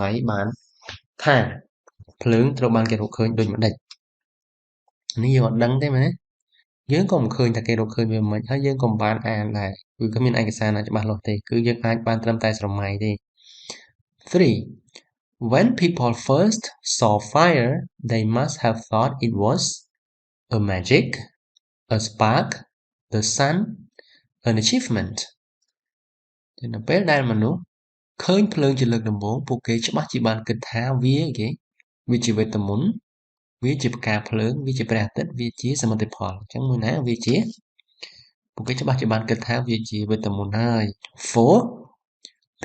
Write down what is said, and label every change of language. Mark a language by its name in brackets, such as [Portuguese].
[Khmer] បានថាភ្លើងត្រូវបានគេរកឃើញដូចម្ដេចនេះយើងអត់ដឹងទេមែនទេយើងក៏មិនឃើញថាគេរកឃើញវាមិនហើយយើងក៏មិនបានអានដែរគឺគ្មានឯកសារណាច្បាស់លាស់ទេគឺយើងអាចបានត្រឹមតែស្រមៃទេ 3. [English] When people first saw fire, they must have thought it was a magic, a spark, the sun, an achievement. [Khmer] នៅពេលដែលមនុស្សឃើញភ្លើងជាលើកដំបូងពួកគេច្បាស់ជាបានគិតថាវាជាវេទមន្តវាជាផ្កាភ្លើងវាជាព្រះអាទិត្យវាជាសមិទ្ធផលអញ្ចឹងមួយណាវាជាពួកគេច្បាស់ជាបានគិតថាវាជាវេទមន្តហើយ 4.